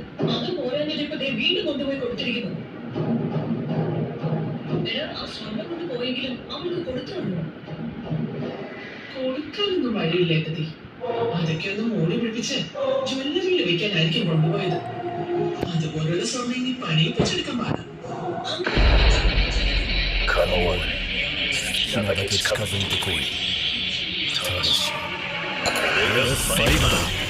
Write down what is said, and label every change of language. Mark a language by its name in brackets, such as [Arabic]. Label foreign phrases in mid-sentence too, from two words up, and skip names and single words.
[Malayalam] അത് പോരാഞ്ഞിപ്പോ വീണ്ടും കൊണ്ടുപോയി കൊടുത്തിരിക്കുന്നു. ആ സ്വർണം കൊണ്ട് പോയെങ്കിലും അവൾക്ക് കൊടുത്തോളൂ. കൊടുക്കാനൊന്നും വഴിയില്ല ഏട്ടത്തി. അതൊക്കെ ഒന്ന് മോളി പിടിപ്പിച്ച് ജ്വല്ലറിയിൽ വെക്കാനായിരിക്കും കൊണ്ടുപോയത്. അതുപോലുള്ള സ്വർണ്ണം ഇനി പണിയിപ്പിച്ചെടുക്കാൻ പാടാം. [Japanese] 可能は好きなだけ近づいてこい。ただしこれが最後だ。